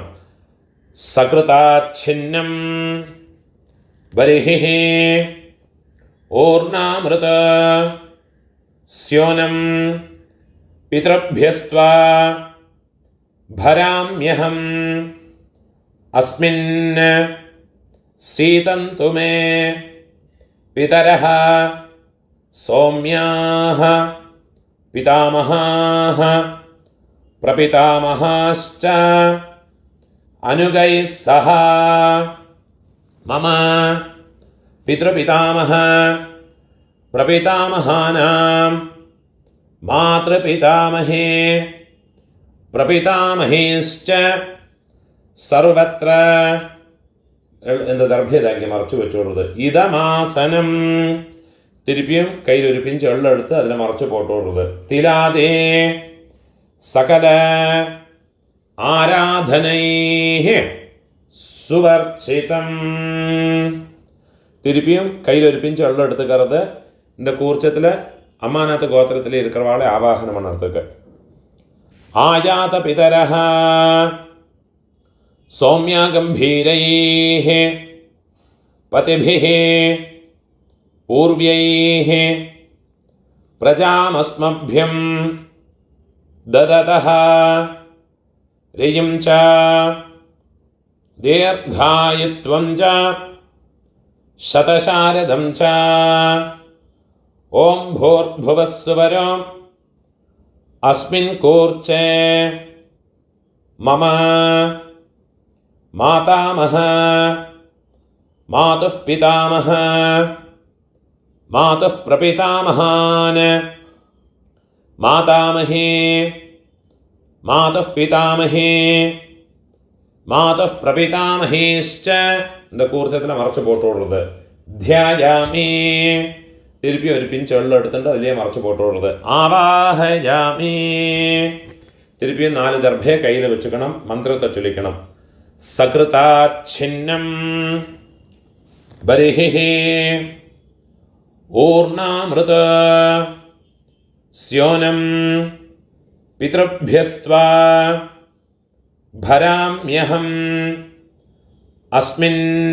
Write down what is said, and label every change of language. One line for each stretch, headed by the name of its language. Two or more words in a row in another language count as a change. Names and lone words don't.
Sanskrit: सकृदाच्छिन्नं बर्हिः ऊर्णामृदु स्योनं पितृभ्यस्त्वा भराम्यहम् अस्मिन् सीदन्तु मे पितरः सोम्याः पितामहाः பிரபிதாமஹாश्च अनुगैः सह मम पितृपितामह प्रपितामहानां मातृपितामहे प्रपितामहेश्च सर्वत्र.
Tamil: இந்த தர்பியத்தை இங்கே மறைச்சு வச்சு விடுறது.
Sanskrit: இதமாசனம்.
Tamil: திருப்பியும் கையில் ஒரு பிஞ்சு எள்ளு எடுத்து அதில் மறைச்சு போட்டு விடுறது.
Sanskrit: तिलादि सकल आराधनैः स्वर्चितम्.
Tamil: திருப்பியும் கையில் ஒரு பிஞ்சு எள்ளு எடுத்துக்கிறது. இந்த கூர்ச்சத்தில் அம்மாநாத் கோத்திரத்தில் இருக்கிறவாளை ஆவாகனம் பண்ணுறதுக்கு.
Sanskrit: आयात पितरः सोम्याः गम्भीरैः पथिभिः पूर्व्यैः பிரஜாமஸ்மभ्यं ददतः रियं च दीर्घायुत्वं च शतशारदं च. ॐ भूर्भुवस्सुवरम् अस्मिन् कूर्चे मम मातामह मातुः पितामह मातुः प्रपितामहान् मातामहे मातुः पितामहे मातुः प्रपितामहेश्च.
Tamil: இந்த கூர்ச்சத்தில் மறைச்சு போட்டு விடுறது.
Sanskrit: தியாயாமி.
Tamil: திருப்பி ஒரு பிஞ்சு எள்ளு எடுத்துட்டு அதிலே மறைச்சு போட்டு விடுறது.
Sanskrit: ஆவாஹயாமி.
Tamil: திருப்பியும் 4 தர்பையை கையில் வச்சுக்கணும். மந்திரத்தை சொல்லிக்கணும்.
Sanskrit: सकृदाच्छिन्नं बर्हिः ऊर्णामृदु स्योनं पितृभ्यस्त्वा भराम्यहम् अस्मिन्